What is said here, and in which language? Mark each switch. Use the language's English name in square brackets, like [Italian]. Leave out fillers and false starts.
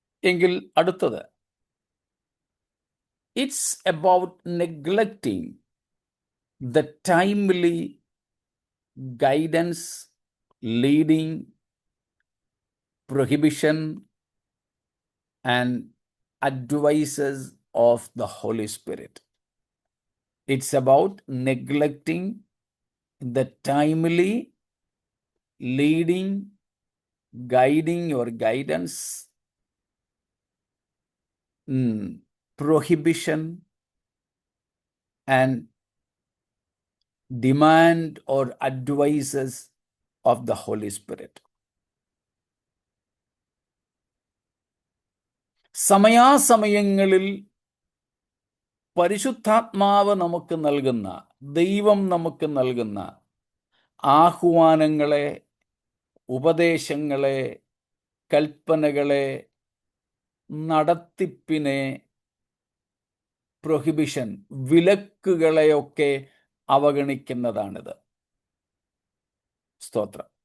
[Malayalam] എങ്കിൽ അടുത്തത്, [English] It's about neglecting the timely guidance, leading, prohibition and advices of the Holy Spirit. It's about neglecting the timely leading, guiding or guidance, prohibition and demand or advices of the Holy Spirit. [Malayalam] സമയാസമയങ്ങളിൽ പരിശുദ്ധാത്മാവ് നമുക്ക് നൽകുന്ന, ദൈവം നമുക്ക് നൽകുന്ന ആഹ്വാനങ്ങളെ, ഉപദേശങ്ങളെ, കൽപ്പനകളെ, നടത്തിപ്പിനെ, prohibition, വിലക്കുകളെയൊക്കെ അവഗണിക്കുന്നതാണിത്. സ്തോത്രം.